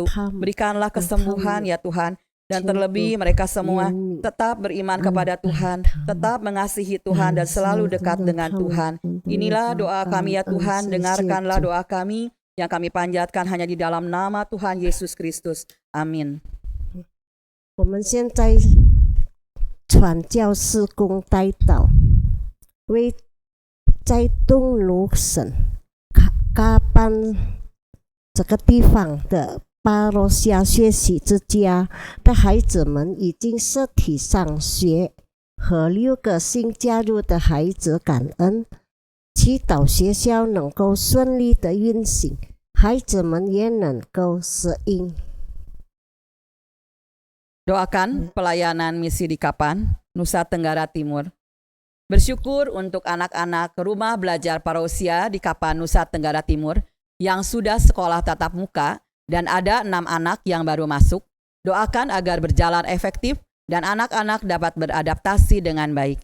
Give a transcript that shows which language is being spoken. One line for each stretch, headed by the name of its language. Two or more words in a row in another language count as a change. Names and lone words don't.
Indonesian: Berikanlah kesembuhan ya Tuhan. Dan terlebih mereka semua tetap beriman kepada Tuhan, tetap mengasihi Tuhan dan selalu dekat dengan Tuhan. Inilah doa kami ya Tuhan, dengarkanlah doa kami yang kami panjatkan hanya di dalam nama Tuhan Yesus Kristus. Amin.
Chinese: 我们现在传教事工代祷，为在东鲁省嘎班这个地方的巴罗夏学习之家的孩子们已经实体上学，和6个新加入的孩子感恩，祈祷学校能够顺利的运行，孩子们也能够适应。
Indonesian: Doakan pelayanan misi di Kapan, Nusa Tenggara Timur. Bersyukur untuk anak-anak rumah belajar parousia di Kapan, Nusa Tenggara Timur yang sudah sekolah tatap muka dan ada 6 anak yang baru masuk. Doakan agar berjalan efektif dan anak-anak dapat beradaptasi dengan baik.